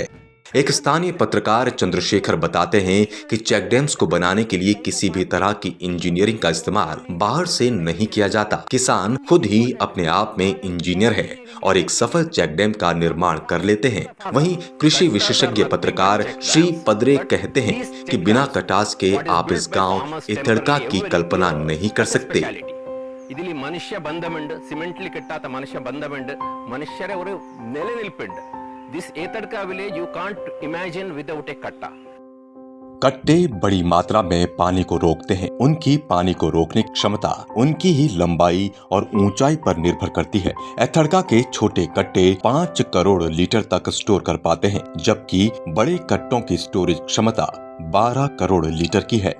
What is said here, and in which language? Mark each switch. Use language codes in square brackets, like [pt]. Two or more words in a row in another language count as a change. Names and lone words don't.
[hi] एक स्थानीय पत्रकार चंद्रशेखर बताते हैं कि [en] check dams [hi] को बनाने के लिए किसी भी तरह की इंजीनियरिंग का इस्तेमाल बाहर से नहीं किया जाता। किसान खुद ही अपने आप में इंजीनियर है और एक सफल [en] check dam [hi] का निर्माण कर लेते हैं। वहीं कृषि विशेषज्ञ पत्रकार श्री पदरे कहते हैं कि बिना कटास के आप इस गांव इथड़का की कल्पना नहीं कर सकते। [ml] ഇതിൽ മനുഷ്യ ബന്ധമുണ്ട്, സിമെന്റിൽ കിട്ടാത്ത മനുഷ്യ ബന്ധമുണ്ട്, മനുഷ്യരെ ഒരു നിലനിൽപ്പുണ്ട്. [en] This Etadka village you can't imagine without a katta. [hi] कट्टे बड़ी मात्रा में पानी को रोकते हैं। उनकी पानी को रोकने की क्षमता उनकी ही लंबाई और ऊंचाई पर निर्भर करती है। एथड़का के छोटे कट्टे 5 करोड़ लीटर तक स्टोर कर पाते हैं, जबकि बड़े कट्टों की स्टोरेज क्षमता 12 करोड़ लीटर की है।